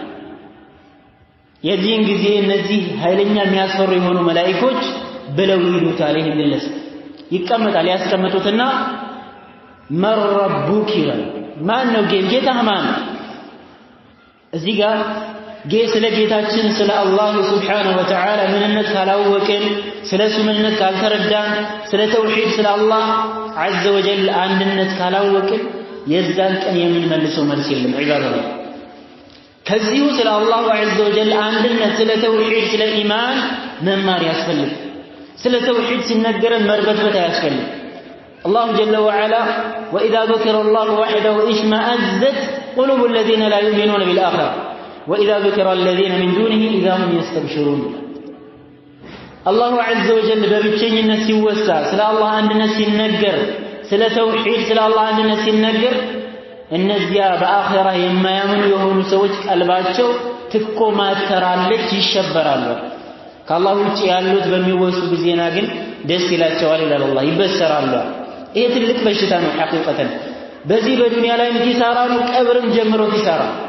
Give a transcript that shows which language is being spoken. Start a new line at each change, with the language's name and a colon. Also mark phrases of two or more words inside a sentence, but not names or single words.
Amharic: የዚህን ጊዜ እነዚህ ኃይለኛ የሚያስፈሩ የሆኑ መላእክቶች ብለው ይሉታል ይሄን ግለስ ይቀመጣል ያስቀምጡትና መረቡክ ይላል ማን ነው ጌታህ ማን እዚህ ጋር ስለ ጌታችን ስለ አላህ
Arabic: سبحانه وتعالى
Amharic: ምንነት ካላወቅን ስለሱ ምንነት ካልተረዳን ስለ ተውሂድ ስለ አላህ
Arabic: عز وجل
Amharic: አንድነት ካላወቅን የዛን ቀን የምንመልሰው መልስ የለም ዒባደላህ ከዚሁ ስለ አላህ عز وجل አንድነት ስለ ተውሂድ ስለ ኢማን መማር ያስፈልግ ስለ ተውሂድ ሲነገረን መርበትበት ያስፈልግ
Arabic: الله جل وعلا وإذا ذكر الله وحده اشمأزت قلوب الذين لا يؤمنون بالآخرة وإذا ذكر الذين من دونه إذا هم يستبشرون الله عز وجل
Amharic: በብቸኝነት ሲወሳ ስለ አላህ አንድነት ሲነገር ስለ ተውሂድ ስለ አላህ አንድነት ሲነገር እነዚያ በአኺራ የማያምኑ የሆኑ ሰዎች ቀልባቸው ትኮማተራለች ይሸበራሉ ከአላህ ውጪ ያሉት በሚወሱ ጊዜና ግን ደስ ይላቸዋል ይላል አላህ ይበሰራሉ ይሄ ትልቅ በሽታ ነው ሐቂቀተን በዚህ በዱንያ ላይ ኪሳራ ነው ቀብርን ጀምሮ ኪሳራ